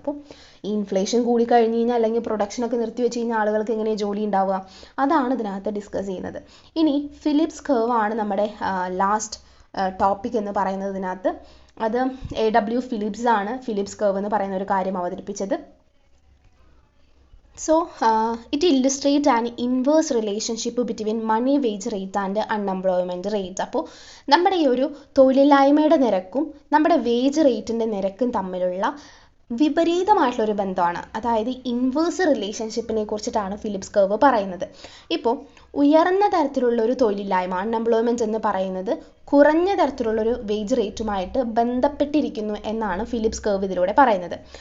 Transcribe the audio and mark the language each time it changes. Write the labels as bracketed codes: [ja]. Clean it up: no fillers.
[ml] അപ്പോൾ ഈ ഇൻഫ്ലേഷൻ കൂടി കഴിഞ്ഞ് കഴിഞ്ഞാൽ അല്ലെങ്കിൽ പ്രൊഡക്ഷനൊക്കെ നിർത്തി വെച്ച് കഴിഞ്ഞാൽ ആളുകൾക്ക് എങ്ങനെയാണ് ജോലി ഉണ്ടാവുക, അതാണ് ഇതിനകത്ത് ഡിസ്കസ് ചെയ്യുന്നത്. ഇനി ഫിലിപ്സ് കർവ് ആണ് നമ്മുടെ ലാസ്റ്റ് ടോപ്പിക് എന്ന് പറയുന്നത്. ഇതിനകത്ത് അത് A.W. ഫിലിപ്സ് ആണ് ഫിലിപ്സ് കർവ് എന്ന് പറയുന്ന ഒരു കാര്യം അവതരിപ്പിച്ചത്. [en] So, it illustrates an inverse relationship between money wage rate and unemployment rate. [ml] അപ്പോൾ നമ്മുടെ ഈ ഒരു തൊഴിലില്ലായ്മയുടെ നിരക്കും നമ്മുടെ വേജ് റേറ്റിൻ്റെ നിരക്കും തമ്മിലുള്ള വിപരീതമായിട്ടുള്ളൊരു ബന്ധമാണ്. അതായത് ഇൻവേഴ്സ് റിലേഷൻഷിപ്പിനെ കുറിച്ചിട്ടാണ് ഫിലിപ്സ് കർവ് പറയുന്നത്. ഇപ്പോൾ ഉയർന്ന തരത്തിലുള്ളൊരു തൊഴിലില്ലായ്മ അൺഎംപ്ലോയ്മെൻറ്റ് എന്ന് പറയുന്നത് കുറഞ്ഞ തരത്തിലുള്ളൊരു വേജ് റേറ്റുമായിട്ട് ബന്ധപ്പെട്ടിരിക്കുന്നു എന്നാണ് ഫിലിപ്സ് കർവ് ഇതിലൂടെ പറയുന്നത്.